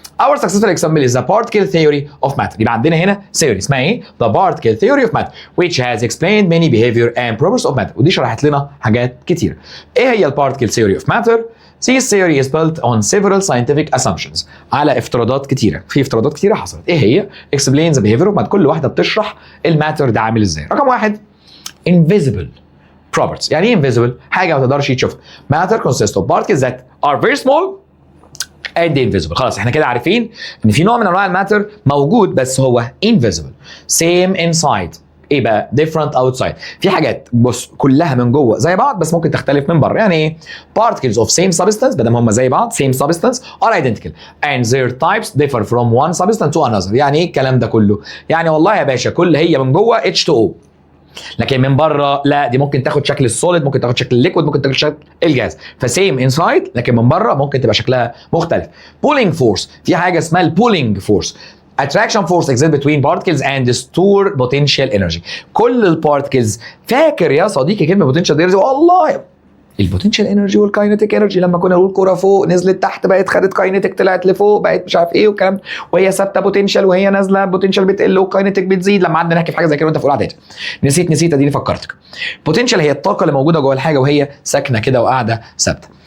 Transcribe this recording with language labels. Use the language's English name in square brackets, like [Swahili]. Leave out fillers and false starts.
[English] Our successful example is the particle theory of matter. [Arabic] يبقى عندنا هنا theory اسمها ايه؟ [English] The particle theory of matter which has explained many behavior and properties of matter. [Arabic] ودي شرحت لنا حاجات كتير. ايه هي [English] particle theory of matter؟ This theory is built on several scientific assumptions. [Arabic] على افتراضات كتيرة. في افتراضات كتيرة حصلت. ايه هي؟ [English] Explain the behavior of matter. [Arabic] كل واحدة بتشرح الماتر ده عامل ازاي. رقم واحد invisible properties. يعني ايه invisible؟ حاجة ما تقدرش تشوفها. [English] Matter consists of particles that are very small and invisible. [Arabic] خلاص احنا كده عارفين ان في نوع من انواع الماتر موجود بس هو invisible. [English] Same inside. [Arabic] ايه بقى؟ [English] different outside. [Arabic] في حاجات بص كلها من جوه زي بعض بس ممكن تختلف من بره. يعني ايه؟ [English] particles of same substance [Arabic] بدل ما هم زي بعض [English] same substance are identical and their types differ from one substance to another. [Arabic] يعني ايه الكلام ده كله؟ يعني والله يا باشا كل هي من جوه H2O، لكن من بره لا، دي ممكن تاخد شكل السوليد، ممكن تاخد شكل الليكويد، ممكن تاخد شكل الجاز. فسيم انسايد لكن من بره ممكن تبقى شكلها مختلف. بولينج فورس. في حاجه اسمها البولينج فورس. [English] attraction force exists between particles and store potential energy. [Arabic] كل البارتكلز، فاكر يا صديقي كلمه potential energy؟ والله البوتنشال انرجي والكاينيتيك انرجي، لما كنا نقول كوره فوق نزلت تحت بقت خدت كاينيتيك طلعت لفوق بقت مش عارف ايه والكلام، وهي ثابته بوتنشال وهي نازله بوتنشال بتقل والكاينيتيك بتزيد. لما قعدنا نحكي في حاجه زي كده وانت في اولى اعدادي نسيت اديني فكرتك. بوتنشال هي الطاقه اللي موجوده جوه الحاجه وهي ساكنه كده وقاعده ثابته.